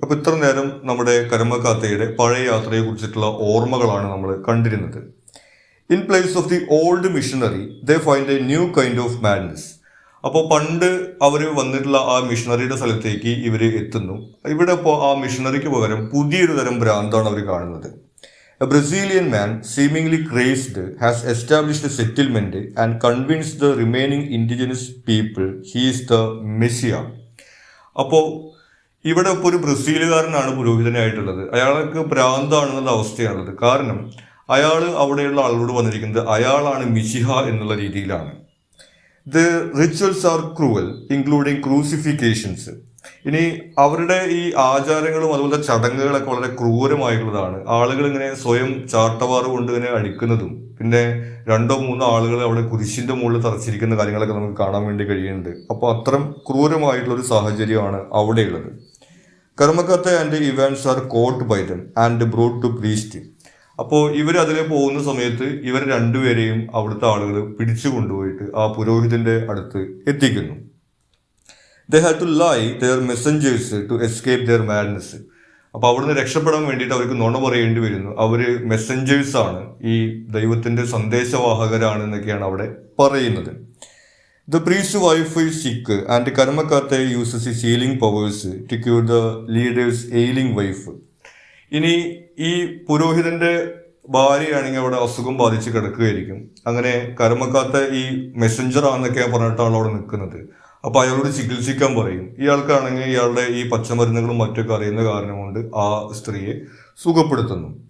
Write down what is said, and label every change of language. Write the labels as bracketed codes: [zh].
[ml] അപ്പൊ ഇത്ര നേരം നമ്മുടെ കർമ്മക്കാത്തയുടെ പഴയ യാത്രയെ കുറിച്ചിട്ടുള്ള ഓർമ്മകളാണ് നമ്മൾ കണ്ടിരുന്നത്. [en] In place of the old missionary they find a new kind of madness. [ml] അപ്പോൾ പണ്ട് അവർ വന്നിട്ടുള്ള ആ മിഷണറിയുടെ സ്ഥലത്തേക്ക് ഇവർ എത്തുന്നു. ഇവിടെ ഇപ്പോൾ ആ മിഷണറിക്ക് പകരം പുതിയൊരു തരം ഭ്രാന്താണ് അവർ കാണുന്നത്. [en] A Brazilian man, seemingly crazed, has established a settlement and convinced the remaining indigenous people he is the Messiah. [ml] അപ്പോൾ ഇവിടെ ഇപ്പോൾ ഒരു ബ്രസീലുകാരനാണ് പുരോഹിതനായിട്ടുള്ളത്. അയാൾക്ക് ഭ്രാന്താണെന്നുള്ള അവസ്ഥയാണുള്ളത്. കാരണം അയാൾ അവിടെയുള്ള ആളോട് വന്നിരിക്കുന്നത് അയാളാണ് മിശിഹ എന്നുള്ള രീതിയിലാണ്. [en] The rituals are cruel, including crucifixions. [ml] ഇനി അവരുടെ ഈ ആചാരങ്ങളും അതുപോലെ ചടങ്ങുകളൊക്കെ വളരെ ക്രൂരമായിട്ടുള്ളതാണ്. ആളുകൾ ഇങ്ങനെ സ്വയം ചാട്ടവാറ് കൊണ്ട് ഇങ്ങനെ അടിക്കുന്നതും പിന്നെ 2-3 ആളുകൾ അവിടെ കുരിശിന്റെ മുകളിൽ തറച്ചിരിക്കുന്ന കാര്യങ്ങളൊക്കെ നമുക്ക് കാണാൻ വേണ്ടി കഴിയുന്നുണ്ട്. അപ്പോൾ അത്തരം ക്രൂരമായിട്ടുള്ള ഒരു സാഹചര്യമാണ് അവിടെയുള്ളത്. [en] കർമ്മകത്ത and Evans are caught by them and brought to priest. [ml] അപ്പോൾ ഇവർ അതിൽ പോകുന്ന സമയത്ത് ഇവർ രണ്ടുപേരെയും അവിടുത്തെ ആളുകൾ പിടിച്ചു കൊണ്ടുപോയിട്ട് ആ പുരോഹിതന്റെ അടുത്ത് എത്തിക്കുന്നു. [en] They had to lie their messengers to escape their madness. [ml] അപ്പോൾ അവിടുന്ന് രക്ഷപ്പെടാൻ വേണ്ടിയിട്ട് അവർക്ക് നുണ പറയേണ്ടി വരുന്നു. അവര് മെസ്സഞ്ചേഴ്സ് ആണ്, ഈ ദൈവത്തിന്റെ സന്ദേശവാഹകരാണ് എന്നൊക്കെയാണ് അവിടെ പറയുന്നത്. [en] The priest's wife is sick and Karmakate uses his healing powers to cure the leader's ailing wife. [ml] ഇനി ഈ പുരോഹിതന്റെ ഭാര്യയാണെങ്കിൽ അവിടെ അസുഖം ബാധിച്ച് കിടക്കുകയായിരിക്കും. അങ്ങനെ കർമ്മക്കാത്ത ഈ മെസ്സഞ്ചർ ആണെന്നൊക്കെയാണ് പറഞ്ഞിട്ടാണ് അവിടെ നിൽക്കുന്നത്. അപ്പൊ അയാളോട് ചികിത്സിക്കാൻ പറയും. ഇയാൾക്കാണെങ്കിൽ ഇയാളുടെ ഈ പച്ചമരുന്നുകളും മറ്റൊക്കെ അറിയുന്ന കാരണം കൊണ്ട് ആ സ്ത്രീയെ സുഖപ്പെടുത്തുന്നു.